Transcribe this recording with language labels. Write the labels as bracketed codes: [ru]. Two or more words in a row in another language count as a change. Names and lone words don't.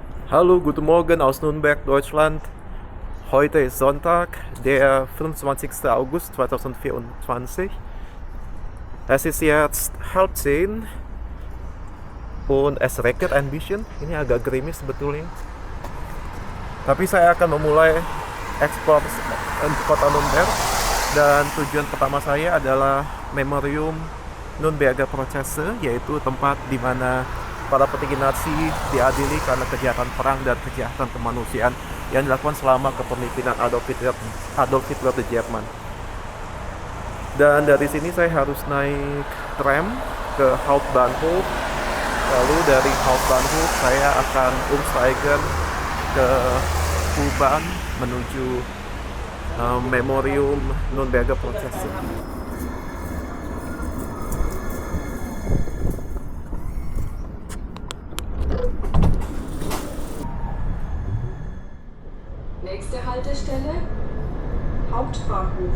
[de] Hallo, guten Morgen aus Nürnberg, Deutschland. Heute ist Sonntag, der 25. August 2024. Es ist jetzt 9:30 und es regnet ein bisschen. [id] Ini agak gerimis sebetulnya. Tapi saya akan memulai eksplor kota Nürnberg dan tujuan pertama saya adalah Memorium Nürnberger Prozesse, yaitu tempat di mana para petinggi Nazi diadili karena kejahatan perang dan kejahatan kemanusiaan yang dilakukan selama kepemimpinan Adolf Hitler di Jerman. Dan dari sini saya harus naik tram ke Hauptbahnhof. Lalu dari Hauptbahnhof saya akan umsteigen ke U-Bahn menuju Memorium Nürnberger Prozesse. [de] Nächste Haltestelle Hauptbahnhof.